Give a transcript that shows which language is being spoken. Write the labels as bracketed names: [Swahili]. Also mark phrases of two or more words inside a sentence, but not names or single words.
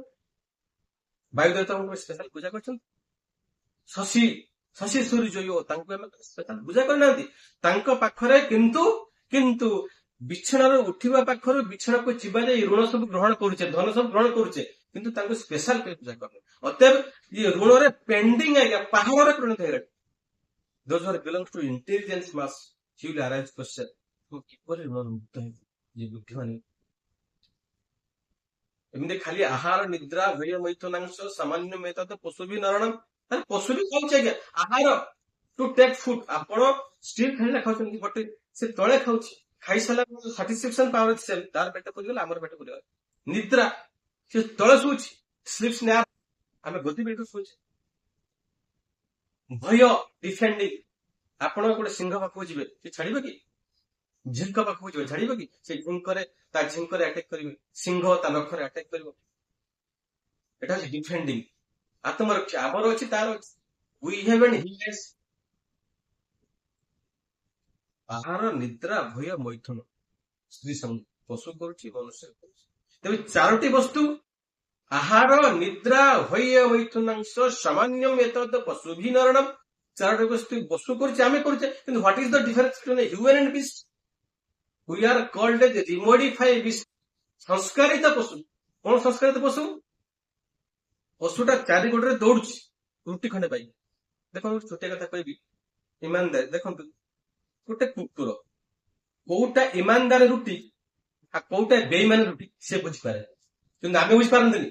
[Odia] ବାୟୁ ଦେବତାଙ୍କୁ କେବେ ସ୍ପେଶାଲ ପୂଜା କରୁଛନ୍ତି? ଶଶୀ ସୂର୍ଯ୍ୟ ତାଙ୍କୁ ଆମେ ସ୍ପେଶାଲ ପୂଜା କରିନାହାନ୍ତି। ତାଙ୍କ ପାଖରେ କିନ୍ତୁ ବିଛଣାରୁ ଉଠିବା ପାଖରୁ ବିଛଣାକୁ ଯିବା ଯାଇ ଋଣ ସବୁ ଗ୍ରହଣ କରୁଛେ, ଧନ ସବୁ ଗ୍ରହଣ କରୁଛେ, କିନ୍ତୁ ତାଙ୍କୁ ସ୍ପେଶାଲ ପୂଜା କରୁନେ। ଅତଏବ ଇଏ ଋଣରେ ପେଣ୍ଡିଂ ଆଜ୍ଞା ପାହାଡରେ ପରିଣତ ହେଇଗଲାଣି। [English] Those who belongs to intelligence mass, he will arise question, [Odia] ମୁଁ କିପରି ଋଣ ମୁକ୍ତ ହେବି? ଯେ ବୁଦ୍ଧିମାନେ ଏମିତି ଖାଲି [Sanskrit] ଆହାର ନିଦ୍ରା ଭୟ ମୈଥୁନାଂଶ ସାମାନ୍ୟ ମେତତ ପଶୁ ବି ନରଣମ, [Odia] ପଶୁ ବି ଖାଉଛି ଆଜ୍ଞା। ଆହାର [English] to take food, [Odia] ଆପଣ ଷ୍ଟିଲ୍ ଖାଇଲେ ଖାଉଛନ୍ତି, ଗୋଟେ ସେ ତଳେ ଖାଉଛି, ଖାଇସାରିଲା [English] satisfaction power [Odia] ଅଛି, ତାର ପେଟ ପୁରିଗଲା, ଆମର ପେଟ ପୁରିଗଲା। ନିଦ୍ରା, ସେ ତଳେ ଶୋଉଛି, [English] sleep snap, [Odia] ଆମେ ଗତି ବେଳକୁ ଶୋଉଛେ। ଭୟ ଡିଫେଣ୍ଡିଂ, ଆପଣ ଗୋଟେ ସିଂହ ପାଖକୁ ଯିବେ, ସେ ଛାଡିବ କି? ଝିଙ୍କ ପାଖକୁ ଯିବେ, ଛାଡିବ କି? ସେ ତା ଝିଙ୍କରେ ଆଟାକ କରିବେ, ସିଂହ ତା ନଖରେ ଆଟାକ କରିବ। ଏଟା ହଉଛି ଡିଫେଣ୍ଡିଂ, ଆତ୍ମରକ୍ଷା। ଆମର ଅଛି, ତାର ଅଛି। [English] We have an healers. [Odia] ଆହାର ନିଦ୍ରା ଭୟ ମୈଥୁନ, ସ୍ତ୍ରୀ ସଙ୍ଗୀ, ପଶୁ କରୁଛି, ମନୁଷ୍ୟ କରୁଛି। ତେବେ ଚାରୋଟି ବସ୍ତୁ, [Sanskrit] ଆହାର ନିଦ୍ରା ଭୟ ମୈଥୁନାଂଶ ସାମାନ୍ୟ ଏତଦ୍ ପଶୁଭି ନରଣମ, [Odia] ଚାରୋଟି ବସ୍ତୁ ପଶୁ କରୁଛି, ଆମେ କରୁଛେ। [English] କିନ୍ତୁ what is the difference between human and beast? We are called as remodified beast, [Odia] ସଂସ୍କାରିତ ପଶୁ। କଣ ସଂସ୍କାରିତ ପଶୁ? ପଶୁଟା ଚାରି ଗୋଡରେ ଦୌଡୁଛି ରୁଟି ଖଣ୍ଡେ ପାଇ। ଦେଖନ୍ତୁ ଛୋଟିଆ କଥା କହିବି, ଇମାନଦାର ଦେଖନ୍ତୁ, ଗୋଟେ କୁକୁର କୋଉଟା ଇମାନଦାର ରୁଟି ଆଉ କୋଉଟା ବେଇମାନ ରୁଟି ସେ ବୁଝିପାରେ, କିନ୍ତୁ ଆମେ ବୁଝିପାରନ୍ତିନି।